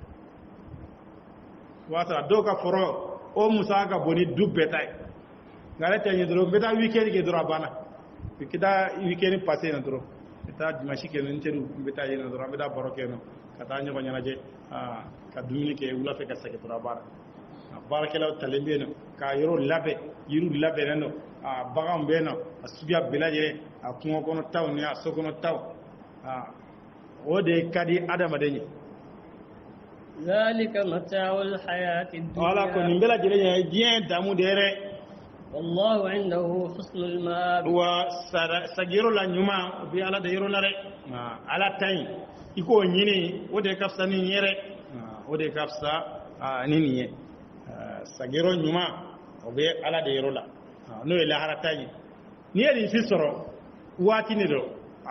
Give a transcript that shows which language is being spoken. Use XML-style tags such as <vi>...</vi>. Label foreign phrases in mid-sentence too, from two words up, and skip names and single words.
<bm>o b'a sɔrɔ dɔw ka foro o musaka ka bon ni du bɛɛ ta ye nka ale tɛ ɲɛ dɔrɔn n bɛ taa weekend kɛ dɔrɔn a banna n bɛ taa weekend passé yen nɔ dɔrɔn n bɛ taa dimanche kɛ n teriw n bɛ taa yen nɔ dɔrɔn an bɛ taa baro kɛ yen nɔ ka taa ɲɔgɔn ɲɛnajɛ ka dumuni kɛ wula fɛ ka segin dɔrɔn a banna baarakɛlaw talen bɛ yen nɔ k'a yɔrɔ labɛn yiriw labɛnnen don baganw bɛ yen nɔ a suguya bɛɛ lajɛlen a kungo kɔnɔ taw ni a so kɔnɔ taw o de ka di adamaden ye</bm> <ar>ذلك متاع الحياة الدنيا</ar> <bm>ala ko nin bɛɛ lajɛlen ye diɲɛ damu de ye dɛ</bm> <ar>والله عنده حسن المآب</ar> <bm>wa sagiyɔrɔ la ɲuman o bɛ ala de yɔrɔ la dɛ ala ta ɲi i k'o ɲini o de ka fisa ni nin ye dɛ o de ka fisa ni nin ye sagiyɔrɔ ɲuman o bɛ ala de yɔrɔ la n'o ye lahara ta ɲi n'i ye nin si sɔrɔ waati de don a</bm>